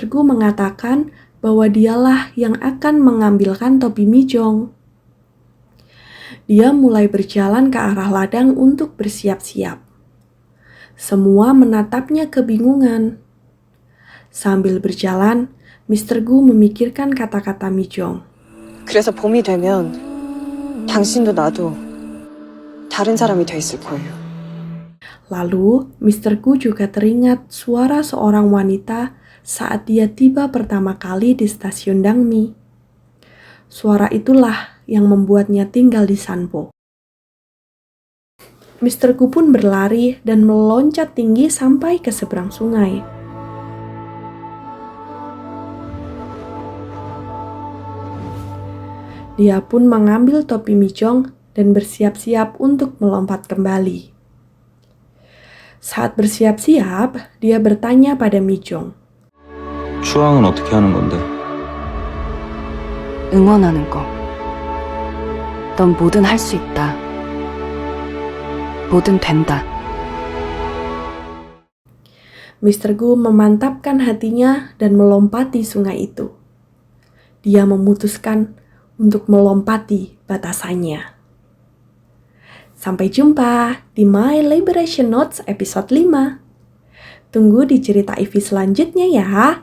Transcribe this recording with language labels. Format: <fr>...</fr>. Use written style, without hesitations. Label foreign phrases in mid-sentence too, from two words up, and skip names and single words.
<id>Gu mengatakan bahwa dialah yang akan mengambilkan topi Mi-jong. Dia mulai berjalan ke arah ladang untuk bersiap-siap. Semua menatapnya kebingungan. Sambil berjalan, Mr. Gu memikirkan kata-kata Mi-jong.</id> <ko>그래서 봄이 되면 당신도 나도 다른 사람이 돼 있을 거예요.</ko> <id>Lalu, Mr. Gu juga teringat suara seorang wanita saat dia tiba pertama kali di stasiun Dangmi. Suara itulah yang membuatnya tinggal di Sanpo. Mr. Gu pun berlari dan meloncat tinggi sampai ke seberang sungai. Dia pun mengambil topi Mi-jong dan bersiap-siap untuk melompat kembali. Saat bersiap-siap, dia bertanya pada Mi-jong.</id> <ko>추앙은 어떻게 하는 건데? 응원하는 거. 넌 뭐든 할 수 있다. 뭐든 된다.</ko> <id>Mr. Gu memantapkan hatinya dan melompati sungai itu. Dia memutuskan untuk melompati batasannya. Sampai jumpa di My Liberation Notes episode 5. Tunggu di cerita Ivy selanjutnya ya.</id>